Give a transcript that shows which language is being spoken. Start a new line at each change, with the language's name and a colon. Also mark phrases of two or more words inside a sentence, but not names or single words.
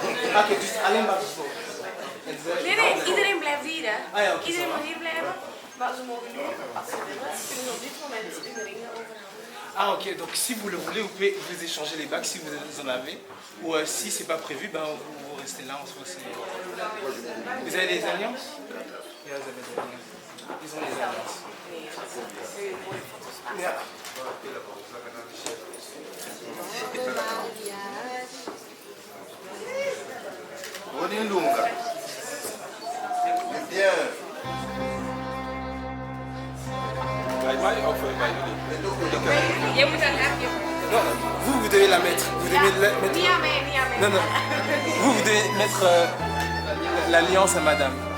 Dutch: Oké, dus alleen maar zo. Nee, iedereen blijft hier, hè. Ah ja, oké, Iedereen
French: ça va.
Dutch: mag hier blijven, maar ze mogen nu, als ze willen, kunnen ze op dit moment hun ringen overhandigen.
French: Ah ok, donc si vous le voulez, vous pouvez vous échanger les bagues si vous en avez. Ou si c'est pas prévu, ben vous restez là, on se voit. Vous avez des alliances? Ja, vous avez des alliances. Ils ont des alliances.
Dutch: Nee, dat is mooie foto's maken. Ja. Rodin Lunga.
French: Bien.
Dutch: Jij moet dan echt je...
French: Non, vous devez la mettre. Vous devez la mettre.
Dutch: Niet aan mij, niet aan mij.
French: Non, non. Vous devez mettre l'alliance à madame.